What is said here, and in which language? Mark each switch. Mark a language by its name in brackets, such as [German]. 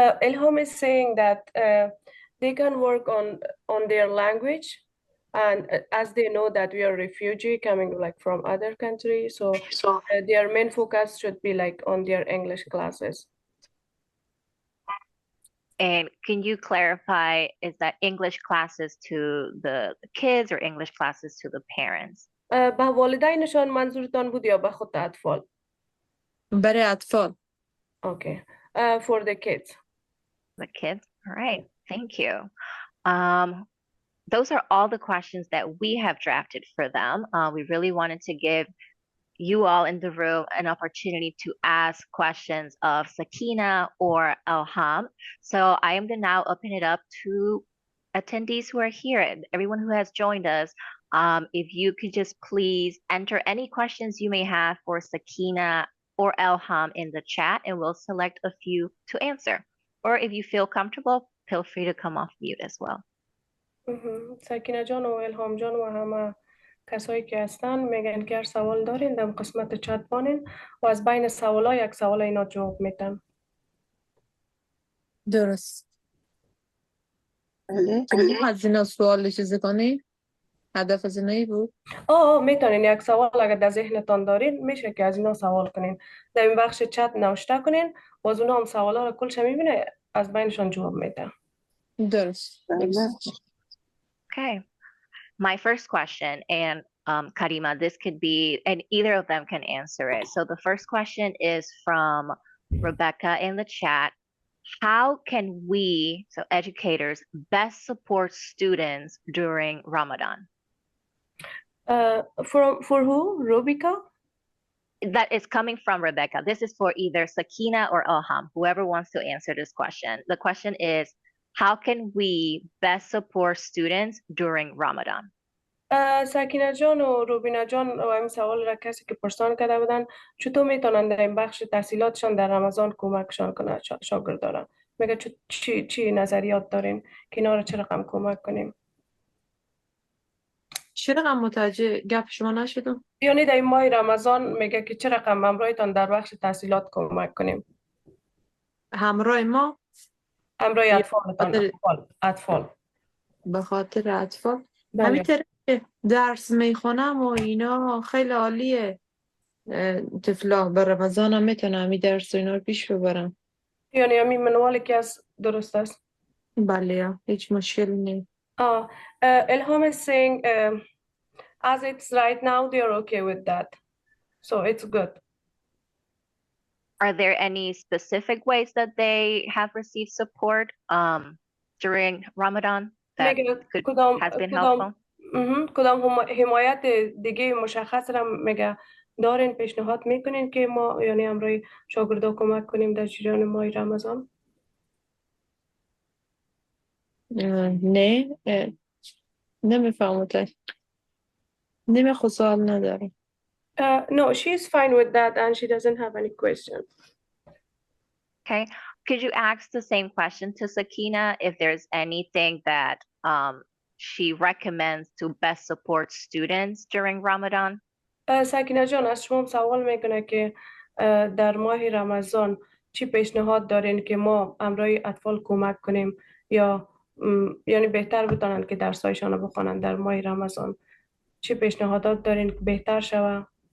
[English] Ilham is saying that they can work on their language, and as they know that we are refugee coming like from other countries, so their main focus should be like on their English classes. And can you clarify, is that English classes to the kids or English classes to the parents? [Persian] به والدینشان منظورتان بود یا به خود اطفال؟ برای اطفال. [English] Okay. For the kids. The kids? All right. Thank you. Those are all the questions that we have drafted for them. We really wanted to give you all in the room an opportunity to ask questions of Sakina or Elham. So I am going to now open it up to attendees who are here, everyone who has joined us. If you could just please enter any questions you may have for Sakina or Elham in the chat, and we'll select a few to answer. Or if you feel comfortable, feel free to come off mute as well. [Persian] سکینه جان و الهام جان و همه کسایی که هستن میگن که هر سوال دارین در قسمت چت بانین و از بین سوالا یک سوال اینا جواب میتن. درست. بله. از اینا سوال چیزی کنی؟ هدف از اینایی بود؟ میتونین یک سوال اگر در ذهنتان دارین میشه که از اینا سوال کنین. در این بخش چت نوشته کنین و از اونا هم سوالا رو کلش میبینه از بینشان جواب میده. درست. [English] Okay. My first question, and Karima, this could be, and either of them can answer it. So the first question is from Rebecca in the chat. How can we, so educators, best support students during Ramadan? For who? Rebecca? That is coming from Rebecca. This is for either Sakina or Ilham, whoever wants to answer this question. The question is, how can we best support students during Ramadan? [Persian] سکینه جان و روبینا جان و این سوال را کسی که پرسان کرده بودن چطور میتونن در این بخش تحصیلاتشان در رمضان کمکشان کنن شاگردان؟ میگه چی نظریات دارین که اینا رو چه رقم کمک کنیم؟ چه رقم متوجه گپ شما نشدم؟ یعنی در این ماه رمضان میگه که چه رقم همراهتان در بخش تحصیلات کمک کنیم؟ همراه ما؟ همراه اطفال. به خاطر اطفال؟ بله. همینطور که درس میخونم و اینا خیلی عالیه. طفلا به رمضان هم میتونم همین درس و اینا رو پیش ببرم. یعنی همین منوالی که از درست است؟ بله هیچ مشکل نیست. [English] Ilham is saying as it's right now they are okay with that, so it's good. Are there any specific ways that they have received support during Ramadan that has been helpful? [Persian] کدام حمایت دیگه مشخص را میگه دارین پیشنهاد میکنین که ما یعنی همراه شاگردا کمک کنیم در جریان ماه رمضان؟ نه نمیفهمم نمیخواد سوال نداره. [English] No, she's fine with that and she doesn't have any questions. Okay, could you ask the same question to Sakina if there's anything that she recommends to best support students during Ramadan? [Persian] سکینه جان از شما سوال میکنه که در ماه رمضان چی پیشنهاد دارین که ما همراه اطفال کمک کنیم یا یعنی بهتر بتونن که درسایشان رو بخونن در ماه رمضان؟ چی پیشنهادات دارین که بهتر شوه؟